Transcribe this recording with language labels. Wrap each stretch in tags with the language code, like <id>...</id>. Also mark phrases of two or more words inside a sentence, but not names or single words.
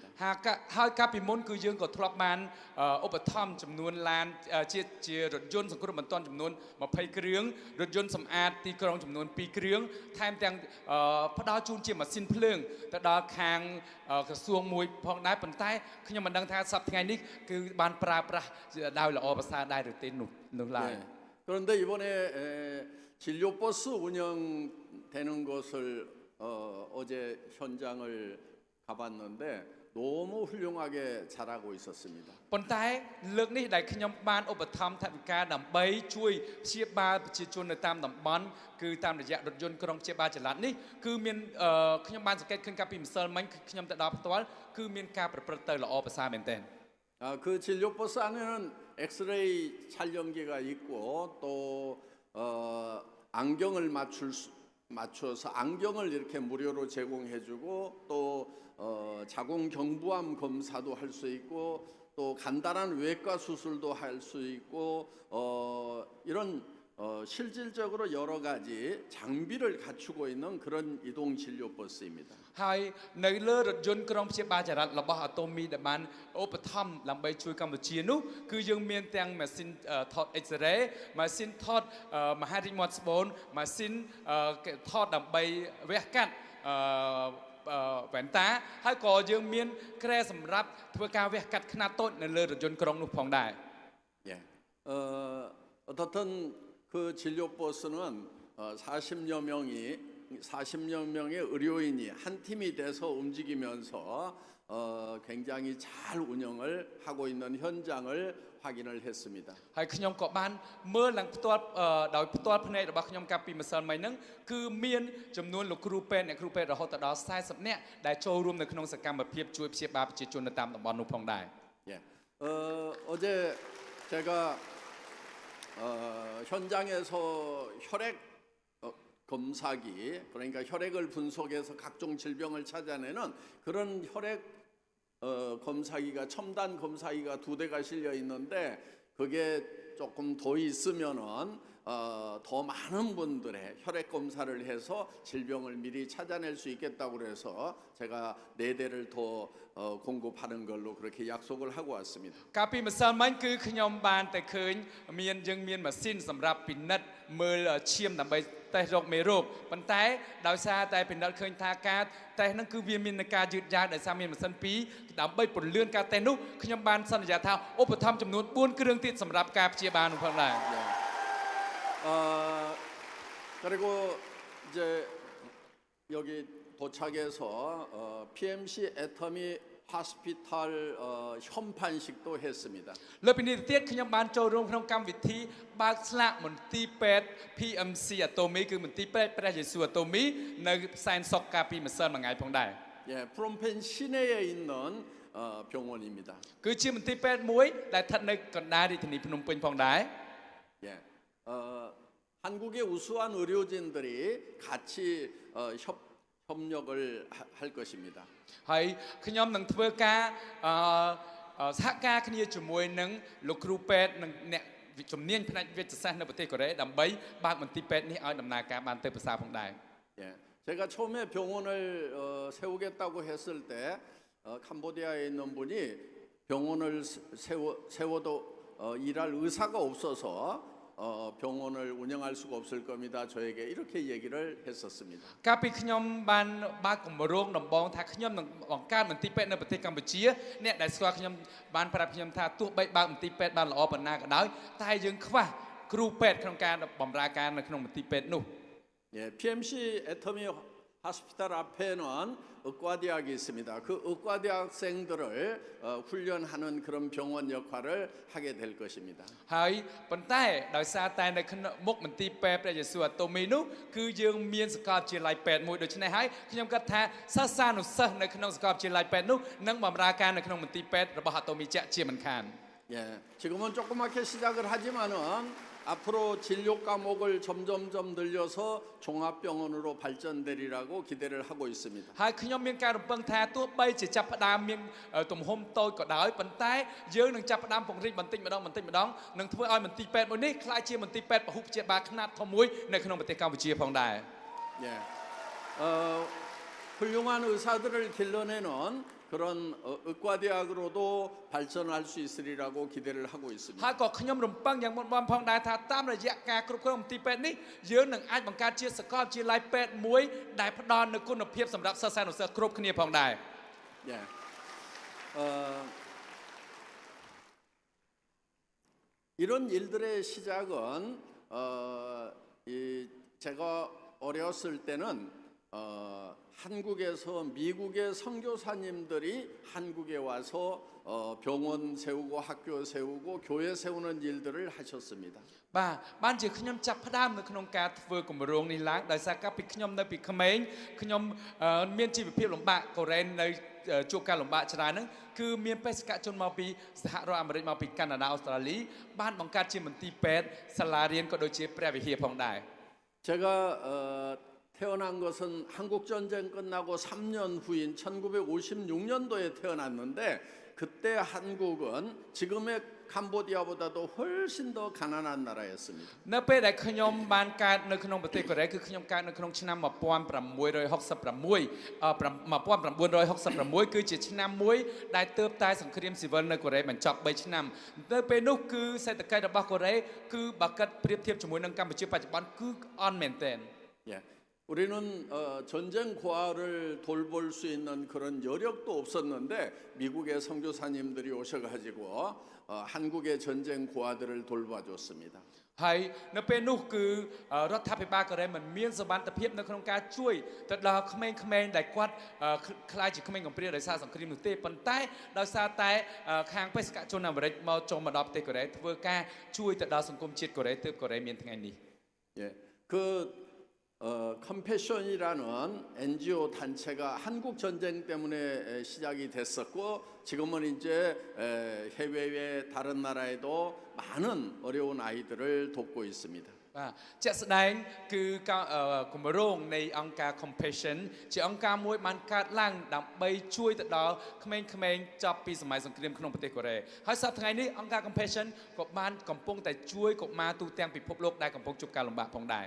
<km>ហើយកាលពីមុនគឺយើងក៏ធ្លាប់បានឧបត្ថម្ភចំនួនឡានជារថយន្តសង្គ្រោះបន្ទាន់ចំនួន20គ្រឿងរថយន្តសម្អាតទីក្រុងចំនួន2គ្រឿងថែមទាំងផ្ដល់ជូនជាម៉ាស៊ីនភ្លើងទៅដល់ខាងក្រសួងមួយផងដែរប៉ុន្តែខ្ញុំមិនដឹងថាសប្តាហ៍ថ្ងៃនេះគឺបានប្រើប្រាស់ដោយល្អប្រសើរដែរឬទេនោះឡើយ</km> <ko>그런데 이번에 진료버스 운영되는 것을 어제 현장을 가봤는데 너무 훌륭하게 잘하고 있었습니다.</ko> <km>ប៉ុន្តែលើកនេះដែលខ្ញុំបានឧបត្ថម្ភថវិកាដើម្បីជួយព្យាបាលប្រជាជននៅតាមតំបន់គឺតាមរយៈរថយន្តក្រុងព្យាបាលចល័តនេះគឺមានខ្ញុំបានសង្កេតឃើញកាលពីម្សិលមិញខ្ញុំទៅដល់ផ្ទាល់គឺមានការប្រព្រឹត្តទៅល្អប្រសើរមែនទែន</km> <ko>그 진료버스 안에는 엑스레이 촬영기가 있고 또 안경을 맞춰서 안경을 이렇게 무료로 제공해주고 또 자궁 경부암 검사도 할 수 있고 또 간단한 외과 수술도 할 수 있고 이런 실질적으로 여러 가지 장비를 갖추고 있는 그런 이동 진료 버스입니다.</ko> <km>ហើយនៅលើរថយន្តក្រុងព្យាបាលចល័តរបស់អាតូមីដែលបានឧបត្ថម្ភដើម្បីជួយកម្ពុជានោះគឺយើងមានទាំងម៉ាស៊ីនថត X-ray ម៉ាស៊ីនថតមហារីកមាត់ស្បូនម៉ាស៊ីនថតដើម្បីវះកាត់វ៉ែនតាហើយក៏យើងមានគ្រែសម្រាប់ធ្វើការវះកាត់ខ្នាតតូចនៅលើរថយន្តក្រុងនោះផងដែរ</km> <ko>예. 어떻든 그 진료 버스는 40여 명이 40여 명의 의료인이 한 팀이 돼서 움직이면서 굉장히 잘 운영을 하고 있는 현장을 확인을 했습니다.</ko> <km>ហើយខ្ញុំក៏បានមើលឡើងផ្ទាល់ដោយផ្ទាល់ភ្នែករបស់ខ្ញុំកាលពីម្សិលមិញហ្នឹងគឺមានចំនួនលោកគ្រូពេទ្យអ្នកគ្រូពេទ្យរហូតដល់40នាក់ដែលចូលរួមនៅក្នុងសកម្មភាពជួយព្យាបាលប្រជាជននៅតាមតំបន់នោះផងដែរ</km> <ko>예. 어제 제가 현장에서 혈액 검사기 그러니까 혈액을 분석해서 각종 질병을 찾아내는 그런 혈액 검사기가 첨단 검사기가 2대가 실려 있는데 그게 조금 더 있으면은 더 많은 분들의 혈액 검사를 해서 질병을 미리 찾아낼 수 있겠다고 그래서 제가 4대를 더 공급하는 걸로 그렇게 약속을 하고 왔습니다.</ko> <km>កាលពីម្សិលមិញគឺខ្ញុំបានតែឃើញមានម៉ាស៊ីនសម្រាប់ពិនិត្យមើលឈាមដើម្បីតេស្តរោគមេរោគប៉ុន្តែដោយសារតែពិនិត្យឃើញថាការតេស្តហ្នឹងគឺវាមានការយឺតយ៉ាវដោយសារមានម៉ាស៊ីន2ដើម្បីពន្លឿនការតេស្តនោះខ្ញុំបានសន្យាថាឧបត្ថម្ភចំនួន4គ្រឿងទៀតសម្រាប់ការព្យាបាលនោះផងដែរ</km> <ko>그리고 이제 여기 도착해서 PMC 애터미 하스피탈 현판식도 했습니다.</ko> <km>លើពីនេះទៅទៀតខ្ញុំបានចូលរួមក្នុងកម្មវិធីបើកស្លាកមន្ទីរពេទ្យ PMC Atomy គឺមន្ទីរពេទ្យព្រះយេស៊ូវ Atomy នៅសែនសុខកាលពីម្សិលមិញផងដែរ</km> <ko>예, 프롬펜 시내에 있는 병원입니다.</ko> <km>គឺជាមន្ទីរពេទ្យមួយដែលស្ថិតនៅកណ្ដាលរាជធានីភ្នំពេញផងដែរ</km> <ko>예, 한국의 우수한 의료진들이 같이 협력을 할 것입니다.</ko> <km>ហើយខ្ញុំនឹងធ្វើការសហការគ្នាជាមួយនឹងលោកគ្រូពេទ្យនិងអ្នកជំនាញផ្នែកវិទ្យាសាស្ត្រនៅប្រទេសកូរ៉េដើម្បីបើកមន្ទីរពេទ្យនេះឲ្យដំណើរការបានទៅប្រសើរផងដែរ</km> <ko>예, 제가 처음에 병원을 세우겠다고 했을 때 캄보디아에 있는 분이 병원을 세워도 일할 의사가 없어서 병원을 운영할 수가 없을 겁니다. 저에게 이렇게 얘기를 했었습니다.</ko> <km>កាលពីខ្ញុំបានបើកគម្រោងដំបងថាខ្ញុំនឹងបង្កើតមន្ទីរពេទ្យនៅប្រទេសកម្ពុជាអ្នកដែលស្គាល់ខ្ញុំបានប្រាប់ខ្ញុំថាទោះបីបើកមន្ទីរពេទ្យបានល្អប៉ុណ្ណាក៏ដោយតែយើងខ្វះគ្រូពេទ្យក្នុងការបម្រើការនៅក្នុងមន្ទីរពេទ្យនោះ</km> <ko>예, PMC 애터미 하스피탈 앞에는 의과대학이 있습니다. 그 의과대학생들을 훈련하는 그런 병원 역할을 하게 될 것입니다.</ko> <km>ហើយប៉ុន្តែដោយសារតែនៅក្នុងមុខមន្ទីរពេទ្យព្រះយេស៊ូវ Atomy នោះគឺយើងមានសាកលវិទ្យាល័យពេទ្យមួយដូច្នេះហើយខ្ញុំគិតថាសិស្សានុសិស្សនៅក្នុងសាកលវិទ្យាល័យពេទ្យនោះនឹងបម្រើការនៅក្នុងមន្ទីរពេទ្យរបស់ Atomy ជាក់ជាមិនខាន</km> <ko>예, 지금은 조그맣게 시작을 하지만은 앞으로 진료 과목을 점점점 늘려서 종합병원으로 발전되리라고 기대를 하고 있습니다.</ko> <km>ហើយខ្ញុំមានការរំពឹងថាទោះបីជាចាប់ផ្ដើមមានទំហំតូចក៏ដោយប៉ុន្តែយើងនឹងចាប់ផ្ដើមពង្រីកបន្តិចម្ដងនឹងធ្វើឲ្យមន្ទីរពេទ្យមួយនេះក្លាយជាមន្ទីរពេទ្យពហុព្យាបាលខ្នាតធំមួយនៅក្នុងប្រទេសកម្ពុជាផងដែរ</km> <ko>예, 훌륭한 의사들을 길러내는 그런 의과대학으로도 발전할 수 있으리라고 기대를 하고 있습니다.</ko> <km>ហើយក៏ខ្ញុំរំពឹងយ៉ាងមុតមមផងដែរថាតាមរយៈការគ្រប់គ្រងមន្ទីរពេទ្យនេះយើងនឹងអាចបង្កើតជាសាកលវិទ្យាល័យពេទ្យមួយដែលផ្ដល់នូវគុណភាពសម្រាប់សិស្សានុសិស្សគ្រប់គ្នាផងដែរ</km> <ko>예, 이런 일들의 시작은 제가 어렸을 때는 한국에서 미국의 선교사님들이 한국에 와서 병원 세우고 학교 세우고 교회 세우는 일들을 하셨습니다.</ko> <km>បានជាខ្ញុំចាប់ផ្ដើមនៅក្នុងការធ្វើគម្រោងនេះឡើងដោយសារកាលពីខ្ញុំនៅពីក្មេងខ្ញុំមានជីវភាពលំបាកកូរ៉េនៅជួបការលំបាកច្រើនហ្នឹងគឺមានបេសកជនមកពីសហរដ្ឋអាមេរិកមកពីកាណាដាអូស្ត្រាលីបានបង្កើតជាមន្ទីរពេទ្យសាលារៀនក៏ដូចជាព្រះវិហារផងដែរ</km> <ko>제가 태어난 것은 한국 전쟁 끝나고 3년 후인 1956년도에 태어났는데 그때 한국은 지금의 캄보디아보다도 훨씬 더 가난한 나라였습니다.</ko> <km>នៅពេលដែលខ្ញុំបានកើតនៅក្នុងប្រទេសកូរ៉េគឺខ្ញុំកើតនៅក្នុងឆ្នាំ1966 គឺជាឆ្នាំមួយដែលទើបតែសង្គ្រាមស៊ីវិលនៅកូរ៉េបញ្ចប់3ឆ្នាំនៅពេលនោះគឺសេដ្ឋកិច្ចរបស់កូរ៉េគឺបើគិតប្រៀបធៀបជាមួយនឹងកម្ពុជាបច្ចុប្បន្នគឺអន់មែនទែន</km> <ko>예. 우리는 전쟁 고아를 돌볼 수 있는 그런 여력도 없었는데 미국의 선교사님들이 오셔가지고 한국의 전쟁 고아들을 돌봐줬습니다.</ko> <km>ហើយនៅពេលនោះគឺរដ្ឋាភិបាលកូរ៉េមិនមានសមត្ថភាពនៅក្នុងការជួយទៅដល់ក្មេងៗដែលគាត់ខ្លាចជាក្មេងកំព្រាដោយសារសង្គ្រាមនោះទេប៉ុន្តែដោយសារតែខាងបេសកជនអាមេរិកមកចូលមកដល់ប្រទេសកូរ៉េធ្វើការជួយទៅដល់សង្គមជាតិកូរ៉េទើបកូរ៉េមានថ្ងៃនេះ</km> <ko>예, 그 컴패션이라는 NGO 단체가 한국 전쟁 때문에 시작이 됐었고 지금은 이제 해외의 다른 나라에도 많은 어려운 아이들을 돕고 있습니다.</ko> <km>បាទជាក់ស្ដែងគឺគម្រោងនៃអង្គការ Compassion ជាអង្គការមួយបានកើតឡើងដើម្បីជួយទៅដល់ក្មេងៗចាប់ពីសម័យសង្គ្រាមក្នុងប្រទេសកូរ៉េហើយសប្តាហ៍ថ្ងៃនេះអង្គការ Compassion ក៏បានកំពុងតែជួយកុមារទូទាំងពិភពលោកដែលកំពុងជួបការលំបាកផងដែរ</km>